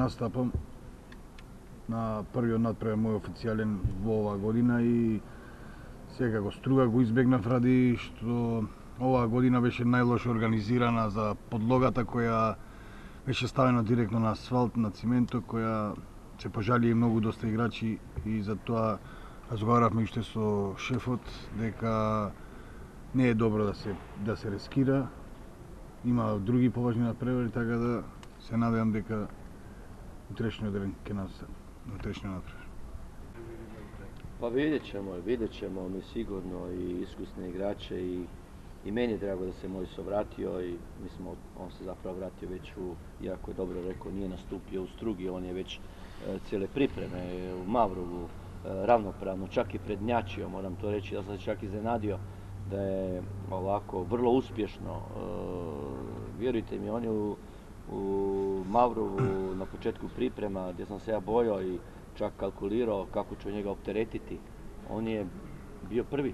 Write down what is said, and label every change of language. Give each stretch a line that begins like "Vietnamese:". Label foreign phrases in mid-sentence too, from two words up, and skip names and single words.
Macedonian: настапам на првиот надпревар мој официјален во оваа година и секако Струга го избегнав ради што оваа година беше најлошо организирана за подлогата која беше ставена директно на асфалт, на циментот, која се пожалија многу доста играчи и за тоа разговаравме уште со шефот дека не е добро да се рискира. Има други поважни надпревари, така да се надевам дека утрешниот ден ќе настапи. Утрешниот надпревар.
Croatian: Pa vidjet ćemo mi sigurno i iskusne igrače i meni je drago da se Mojso vratio i on se zapravo vratio već jako je dobro rekao, nije nastupio u Strugi, on je već cijele pripreme u Mavrovu ravnopravno, čak i prednjačio, moram to reći, ja sam se čak iznenadio da je ovako vrlo uspješno, vjerujte mi, on je u Mavrovu na početku priprema gdje sam se ja bojao i čak kalkulirao kako ću njega opteretiti, on je bio prvi.